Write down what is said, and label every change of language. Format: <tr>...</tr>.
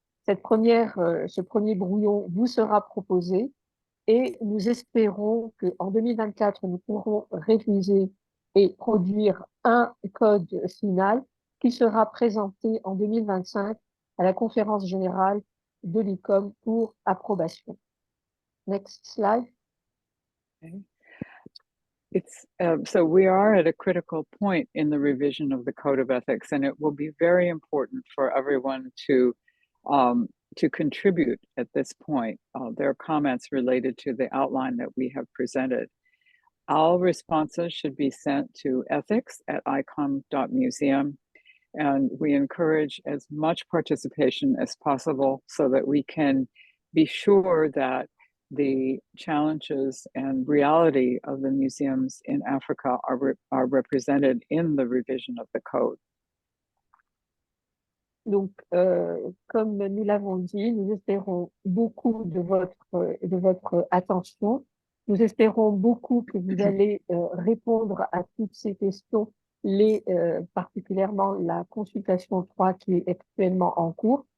<fr>Donc, ce premier brouillon vous sera proposé, et nous espérons qu'en 2024, nous pourrons réviser et produire un code final qui sera présenté en 2025 à la conférence générale de l'ICOM pour approbation.</fr> <en>Next slide. Okay. So we are at a critical point in the revision of the Code of Ethics, and it will be very important for everyone to contribute at this point their comments related to the outline that we have presented. All responses should be sent to ethics@icom.museum, and we encourage as much participation as possible so that we can be sure that the challenges and reality of the museums in Africa are represented in the revision of the code.</en> <fr>Donc, comme nous l'avons dit, nous espérons beaucoup de votre attention. Nous espérons beaucoup que vous allez répondre à toutes ces questions, particulièrement la consultation 3 qui est actuellement en cours.</fr>